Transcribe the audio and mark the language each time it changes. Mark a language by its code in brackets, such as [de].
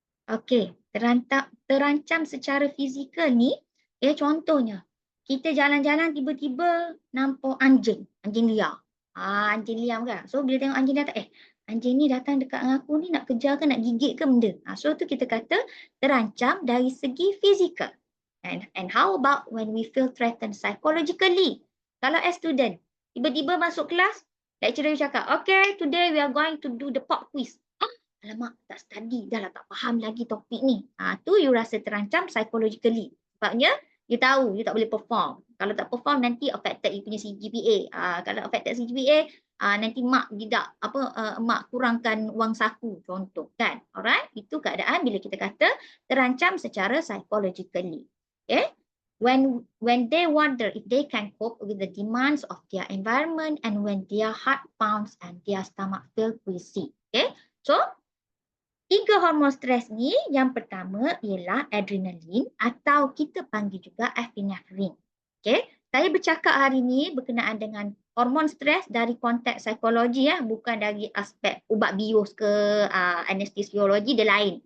[ms] Okey, terancam secara fizikal ni, contohnya, kita jalan-jalan tiba-tiba nampak anjing liar. Anjing liar kan. So bila tengok anjing datang, anjing ni datang dekat dengan aku ni nak kejar ke nak gigit ke benda. So tu kita kata terancam dari segi fizikal. [en] And how about when we feel threatened psychologically? [ms] Kalau as student, tiba-tiba masuk kelas, lecturer cakap, [en] okay, today we are going to do the pop quiz. [ms] Alamak, tak study, dah lah tak faham lagi topik ni. Tu you rasa terancam psychologically. Sebabnya, you tahu, you tak boleh perform. Kalau tak perform, nanti affected you punya CGPA. Kalau affected CGPA, nanti mak tidak, mak kurangkan wang saku, contoh kan. Alright, itu keadaan bila kita kata terancam secara psychologically. Okay. [en] when they wonder if they can cope with the demands of their environment and when their heart pounds and their stomach feel queasy. [ms] Okay, so 3 hormon stres ni, yang pertama ialah adrenalin atau kita panggil juga epinefrin. Okay, saya bercakap hari ni berkenaan dengan hormon stres dari konteks psikologi ya, bukan dari aspek ubat bius ke anestesiologi dia lain.